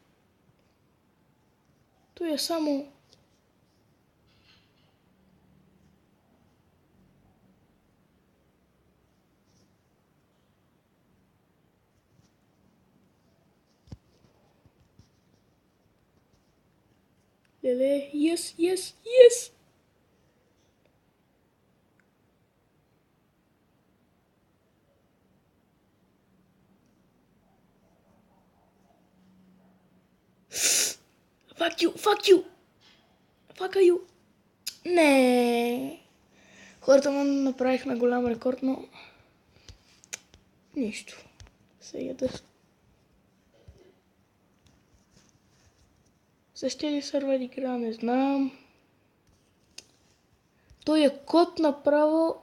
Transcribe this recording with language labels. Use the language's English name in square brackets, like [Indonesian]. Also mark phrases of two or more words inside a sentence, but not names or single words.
[Bulgarian] Той е само... Леле, yes! [English] Fuck you! [Bulgarian] Не! Хората му направихме голям рекорд, но... Нищо. Сега да... Същия ли сървър игра, не знам. Той е код направо...